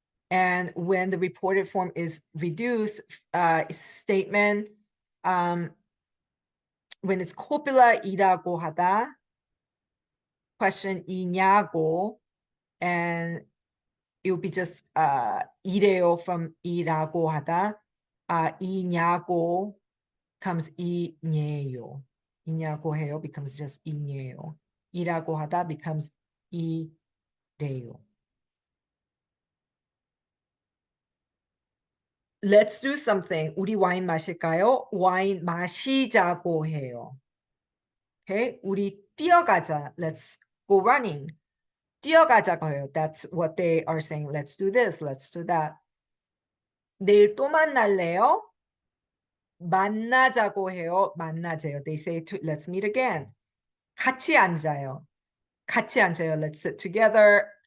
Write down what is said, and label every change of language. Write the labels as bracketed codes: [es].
[en] And when the reported form is reduced, statement, when it's copula [ko] 이라고 하다, [en] question 이냐고, and it will be just 이래요 from 이라고 하다, 이냐고 comes 이냐요. [ko] 이냐고 해요 [en] becomes just [ko] 이냐요. 이라고 하다 [en] becomes [ko] 이래요. [en] Let's do something. [ko] 우리 와인 마실까요? 와인 마시자고 해요. Okay, 우리 뛰어가자. [en] Let's go running. [ko] 뛰어가자고 해요. [en] That's what they are saying. Let's do this. Let's do that. [ko] 내일 또 만날래요? 만나자고 해요. 만나재요. [en] They say to let's meet again. [ko] 같이 앉아요. 같이 앉아요. [en] Let's sit together.